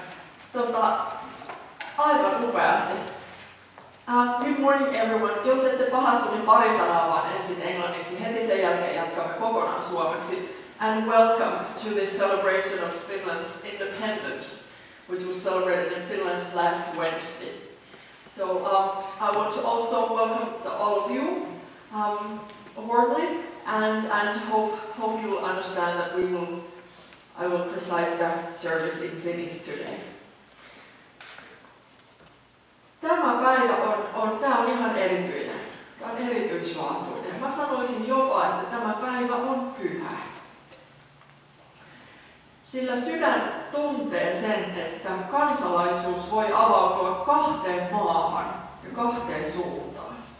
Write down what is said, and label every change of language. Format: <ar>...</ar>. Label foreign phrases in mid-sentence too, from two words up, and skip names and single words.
<fi>Aivan upeasti.</fi> <en>Good morning everyone.</en> <fi>Jos ette pahastu, niin pari sanaa vaan ensin englanniksi. Heti sen jälkeen jatkamme kokonaan suomeksi.</fi> <en>And welcome to this celebration of Finland's independence, which was celebrated in Finland last Wednesday. So I want to also welcome all of you warmly and hope you'll understand that I will preside the service in Finnish today.</en> <fi>Tämä päivä on ihan erityinen. Tämä on erityislaatuinen. Mä sanoisin jopa, että tämä päivä on pyhä. Sillä sydän tuntee sen, että kansalaisuus voi avautua kahteen maahan ja kahteen suuntaan.</fi>